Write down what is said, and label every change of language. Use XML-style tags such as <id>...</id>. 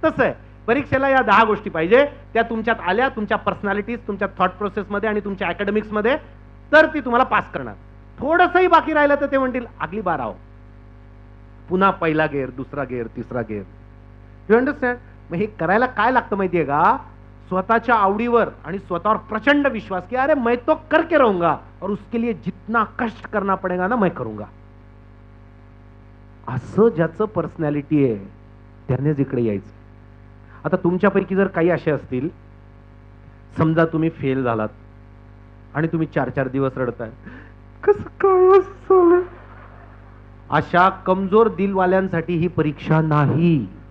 <mr>तसं आहे, परीक्षेला या 10 गोष्टी पाहिजे, त्या तुमच्यात आल्या, तुमच्या पर्सनॅलिटीज, तुमच्या थॉट प्रोसेस मध्ये आणि तुमच्या अकॅडमिक्स मध्ये, तर ती तुम्हाला पास करणार। थोडंसंही बाकी राहिलं तर ते म्हणतील</mr> <hi>अगली बार आओ,</hi> <mr>पुन्हा पहिला गेअर, दुसरा गेअर, तिसरा गेअर।</mr> <en>You understand?</en> <mr>मग हे करायला काय लागतं माहितीये का? स्वतःच्या आवडीवर आणि स्वतःवर प्रचंड विश्वास, की</mr> <hi>अरे मैं तो करके रहूंगा और उसके लिए जितना कष्ट करना पड़ेगा ना मैं करूंगा।</hi> <mr>असं ज्याचं पर्सनॅलिटी आहे त्यानेच इकडे यायचं। आता तुमच्यापैकी जर काही असे असतील, समजा तुम्ही फेल झालात आणि तुम्ही 4-4 दिवस रडताय, कसं काय झालं, अशा कमजोर दिलवाल्यांसाठी ही परीक्षा नाही।</mr>